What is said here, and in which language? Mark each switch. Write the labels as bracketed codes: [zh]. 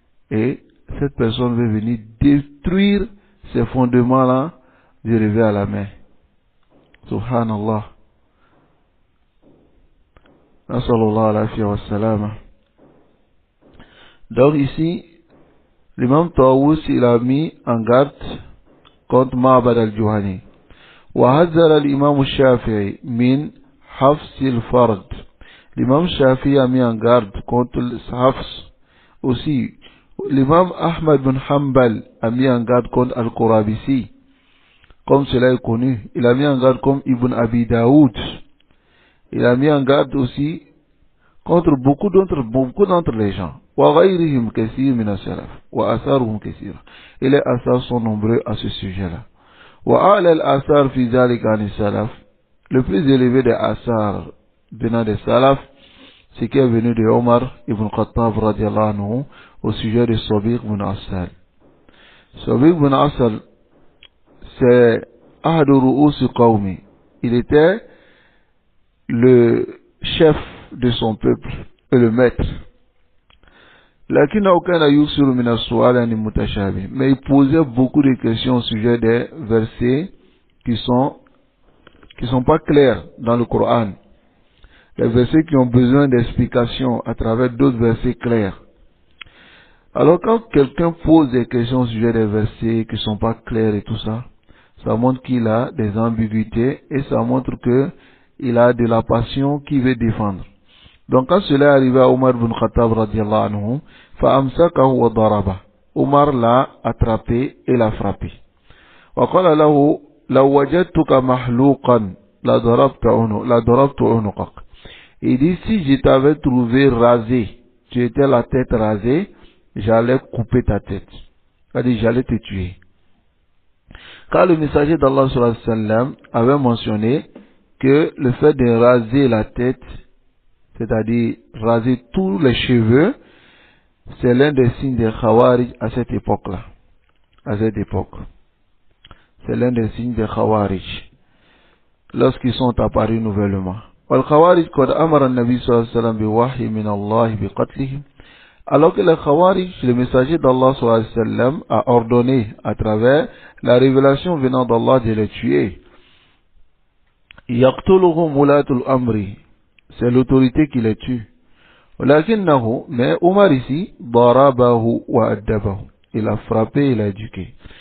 [fr] Et cette personne veut venir détruire ces fondements-là du réveil à la main. Subhanallah. Nasallallahu alayhi wa sallam. Donc ici, l'imam Tawus, il a mis en garde contre Ma'bad al-Juhani. [ar] وحذر الإمام الشافعي من حفظ الفرد. [fr] L'imam Shafi'i a mis en garde contre le hafs. Aussi, l'imam Ahmad bin Hanbal a mis en garde contre Al-Qurabisi. Comme cela est connu, il a mis en garde comme Ibn Abi Daoud. Il a mis en garde aussi contre beaucoup d'entre les gens. [ar] وغيرهم كثير من السلف وآثارهم كثيرة. [fr] Et les asars sont nombreux à ce sujet-là. [ar] وأعلى الآثار في ذلك عن السلف. [fr] Le plus élevé des asars venant des salaf, c'est qui est venu de Omar ibn Khattab radiallahu anhu au sujet de Sabiq ibn Asal. Sabiq ibn Asal, c'est [ar] Ahadu Ru'us Qawmi. [fr] Il était le chef de son peuple et le maître. Mais il posait beaucoup de questions au sujet des versets qui sont pas clairs dans le Coran. Les versets qui ont besoin d'explications à travers d'autres versets clairs. Alors quand quelqu'un pose des questions au sujet des versets qui sont pas clairs et tout ça, ça montre qu'il a des ambiguïtés et ça montre que il a de la passion qu'il veut défendre. Donc quand cela est arrivé à Omar ibn Khattab radiallahu anhu, [ar] فَأَمْسَكَهُ وَضَرَبَهُ, [fr] Omar l'a attrapé et l'a frappé. [ar] وقال له لو وجدتك محلوقا لضربت عنقك. [fr] Il dit si je t'avais trouvé rasé, tu étais la tête rasée, j'allais couper ta tête. C'est-à-dire j'allais te tuer. Car le messager d'Allah sallallahu alayhi wa sallam avait mentionné que le fait de raser la tête, c'est-à-dire raser tous les cheveux, c'est l'un des signes des Khawarij à cette époque-là. À cette époque. C'est l'un des signes des Khawarij lorsqu'ils sont apparus nouvellement. [ar] والخوارج قد أمر النبي صلى الله عليه وسلم بوحي من الله بقتلهم. [fr] Alors que les Khawarij, le messager d'Allah sallallahu alayhi wa sallam a ordonné à travers la révélation venant d'Allah de les tuer. [ar] يقتلهم ولاة الأمر, [fr] c'est l'autorité qui les tue. [ar] ولكنه, [fr] mais Omar ici, [ar] ضربه وأدبه, [fr] il a frappé et il a éduqué.